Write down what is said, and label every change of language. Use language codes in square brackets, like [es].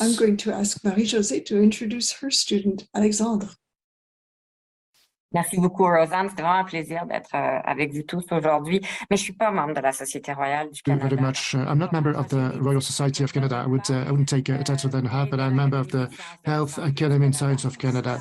[en] I'm going to ask Marie-Josée to introduce her student, Alexandre. [fr] Merci beaucoup, Rosanne. C'est vraiment un plaisir d'être avec vous tous aujourd'hui. Mais je suis pas membre de la Société royale du Canada. [en] Very much. I'm not member of the Royal Society of Canada. I wouldn't take a title that I have, but I'm a member of the Health Academy and Science of Canada.